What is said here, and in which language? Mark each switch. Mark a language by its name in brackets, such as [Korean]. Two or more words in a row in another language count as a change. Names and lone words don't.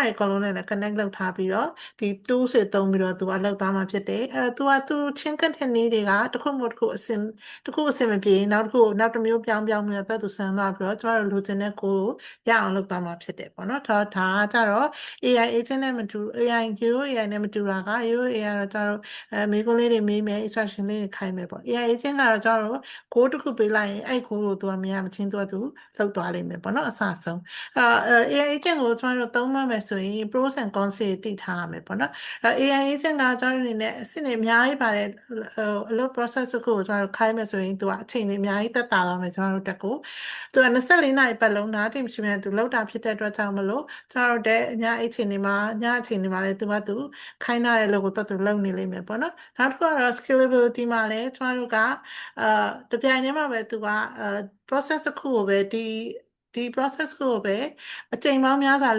[Burmese] တွေအကုန်လုံးနဲ့လည်း connect လုပ်ထားပြီးတော့ဒီ tools တွေသုံးပြီးတော့သူကလုပ်သွားမှာဖြစ်တယ်အဲ့တော့သူချင်း content တွေကတစ်ခုမှတစ်ခုအစင်မပြေနောက်တစ်ခုနောက်တစ်မျိုးပြောင်းပြီးတော့သူဆန်းသွားပြီးတော့ကျွန်တော်တို့လိုချင်တဲ့ကိုရအောင်လုပ်သွားမှာဖြစ်တယ်ပေါ့နော်ဒါကကြတော့ [English] AI agent [Burmese] နဲ့မတူ AI ရိုး AI နဲ့မတူတာကရိုး AI ကတော့ကျွန်တော်တို့မေးခွန်းလေးတွေမေးမယ် instruction လေးတွေခိုင်းမယ်ပေါ့ [English] AI agent [Burmese] ကတော့ကျွန်တော်တို့ code တစ်ခုပေးလိုက်ရင်အဲ့ code ကိုသူကမြင်ရမချင်းသူလုပ်သွားလိမ့်မယ်ပေါ့နော်အစအဆုံး [English] AI agent [Burmese] ကိုကျွန်တော်တို့သုံးမှမယ်ဆိုရင် [English] pros and cons [Burmese] တွေသိထားရမယ်ပေါ့နော် [English] AI agent [Burmese] ကကျွန်တော်တို့အနေနဲ့အဆင့်တွေအများ ကြီးပါတယ်အလုပ် process တစ်ခုကိုကျွန်တော်တို့ခိုင်းမယ်ဆိုရင်သူကအချိန်တွေအများကြီးသက်သာသွားမယ်ကျွန်တော်တို့တက်ကိုသူက24နာရီပတ်လုံးနားတိမရှိမဲ့သူလောက်တာဖြစ်တဲ့အတွက်ကြောင့်မလို့ကျွန်တော်တို့ညအချိန်တွေမှာလည်းသူခိုင်းထားတဲ့လုပ်ကိုသူလုပ်နေလိမ့်မယ်ပေါ့နော်နောက်တစ်ခုကတော့ scalability မှာလည်းကျွန်တော်တို့ကတပြိုင်တည်းမှာပဲသူကprocess တစ်ခုကိုပဲဒီ process ကိုပဲအချိန်ပေါင်းများစွာ